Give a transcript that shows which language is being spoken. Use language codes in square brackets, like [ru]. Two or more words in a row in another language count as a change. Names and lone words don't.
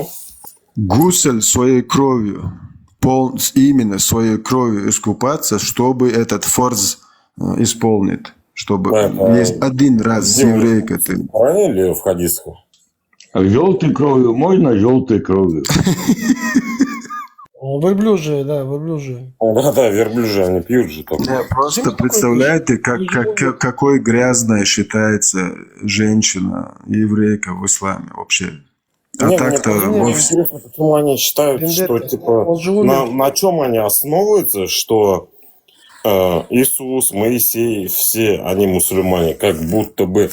[ru] Гусель своей кровью. Именно своей кровью искупаться, чтобы этот форз исполнить. Чтобы есть один раз с еврейкой ты. В Коране или в хадисах? Желтой кровью можно, желтой кровью. Верблюжие, да, верблюжие. Да, верблюжие, они пьют же только. Просто представляете, какой грязной считается женщина, еврейка в исламе вообще. А Не, мне так-то просто Не, во интересно, почему они считают, что Вендетта, типа он же умер. на чем они основываются, что Иисус, Моисей, все они мусульмане, как будто бы.